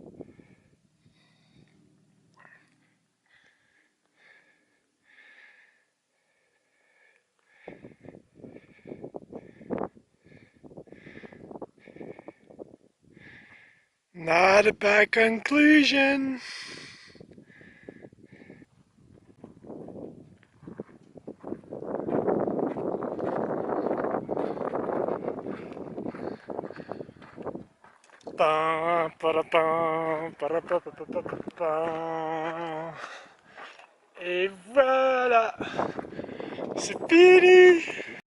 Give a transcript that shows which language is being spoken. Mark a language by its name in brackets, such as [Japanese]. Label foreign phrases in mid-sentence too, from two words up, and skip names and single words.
[English] a bad conclusion. Pam, para, pam, para, pa, pa, pa, pa, pa, pam. [French] Et voilà, c'est fini.